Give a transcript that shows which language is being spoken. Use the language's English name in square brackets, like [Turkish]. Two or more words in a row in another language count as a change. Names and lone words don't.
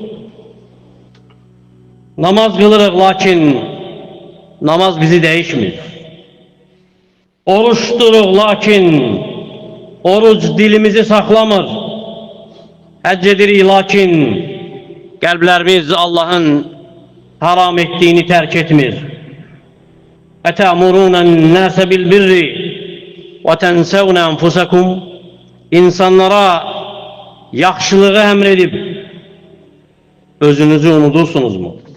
[Azerbaijani] Namaz qılırıq, lakin namaz bizi dəyişmir. Oruç tuturuq, lakin oruc dilimizi saxlamır. Həcc edirik, lakin qəlblərimiz [Turkish] Allah'ın haram ettiğini terk [Azerbaijani] etmir. [Arabic] اَتَأْمُرُونَ النَّاسَ بِالْبِرِّ وَتَنْسَوْنَ أَنْفُسَكُمْ [Turkish] İnsanlara yaxşılığı emredip özünüzü unutursunuz mu?